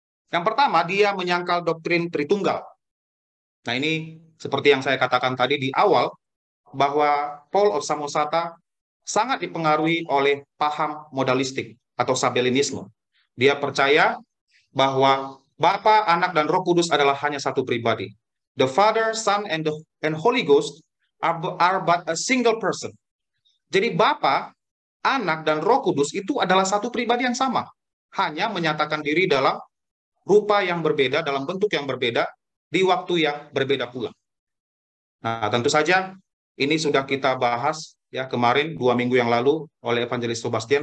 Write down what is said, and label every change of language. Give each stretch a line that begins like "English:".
Indonesian: Yang pertama, dia menyangkal doktrin Tritunggal. Nah, ini seperti yang saya katakan tadi di awal, bahwa Paul of Samosata sangat dipengaruhi oleh paham modalistik atau sabellianisme. Dia percaya bahwa Bapa, Anak, dan Roh Kudus adalah hanya satu pribadi.
English: The Father, Son, and Holy Ghost are but a single person.
Indonesian: Jadi Bapa, Anak, dan Roh Kudus itu adalah satu pribadi yang sama, hanya menyatakan diri dalam rupa yang berbeda, dalam bentuk yang berbeda, di waktu yang berbeda pula. Nah, tentu saja ini sudah kita bahas kemarin 2 minggu yang lalu oleh Evangelis Sebastian.